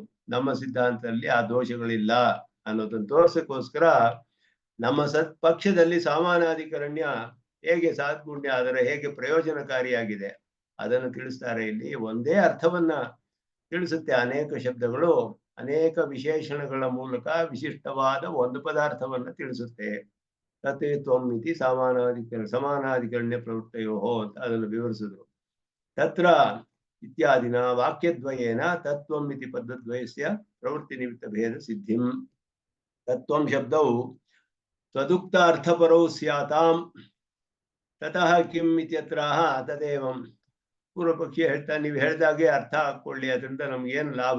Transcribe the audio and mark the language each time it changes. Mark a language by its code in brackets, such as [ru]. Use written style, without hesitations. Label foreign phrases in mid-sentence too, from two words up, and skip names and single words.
[kn] ನಮ್ಮ ಸಿದ್ಧಾಂತದಲ್ಲಿ ಆ ದೋಷಗಳಿಲ್ಲ ಅನ್ನೋದನ್ನು ತೋರ್ಸಕ್ಕೋಸ್ಕರ ನಮ್ಮ ಪಕ್ಷದಲ್ಲಿ ಸಾಮಾನಾಧಿಕರಣ್ಯ ಹೇಗೆ ಸಾದ್ಗುಣ್ಯ ಆದರೆ ಹೇಗೆ ಪ್ರಯೋಜನಕಾರಿಯಾಗಿದೆ ಅದನ್ನು ತಿಳಿಸ್ತಾರೆ. ಇಲ್ಲಿ ಒಂದೇ ಅರ್ಥವನ್ನ ತಿಳಿಸುತ್ತೆ. ಅನೇಕ ಶಬ್ದಗಳು ಅನೇಕ ವಿಶೇಷಣಗಳ ಮೂಲಕ ವಿಶಿಷ್ಟವಾದ ಒಂದು ಪದಾರ್ಥವನ್ನ ತಿಳಿಸುತ್ತೆ. [sa] ತತ್ ತ್ವಂ ಇತಿ ಸಮಾನಾಧಿಕರಣ್ಯ ಪ್ರವೃತ್ತಯೋ [kn] ಅಂತ ಅದನ್ನು ವಿವರಿಸಿದ್ರು. [sa] ತತ್ರ ಇತ್ಯಾದಿನ ವಾಕ್ಯದ್ವಯೇನ ತತ್ವಂ ಇತಿ ಪದದ್ವಯಸ್ಯ ಪ್ರವೃತ್ತಿ ನಿಮಿತ್ತ ಭೇದ ಸಿದ್ಧಿಂ. ತತ್ವಂ ಶಬ್ದವು ತದುಕ್ತ ಅರ್ಥಪರೌ ಸ್ಯಾತಾಂ ತತಃ ಕಿಂ ಇತ್ಯತ್ರಾಹ ತದೇವಂ. [kn] ಪೂರ್ವಪಕ್ಷಿ ಹೇಳ್ತಾನೆ, ನೀವು ಹೇಳಿದಾಗೆ ಅರ್ಥ ಹಾಕೊಳ್ಳಿ, ಅದರಿಂದ ನಮ್ಗೇನು ಲಾಭ?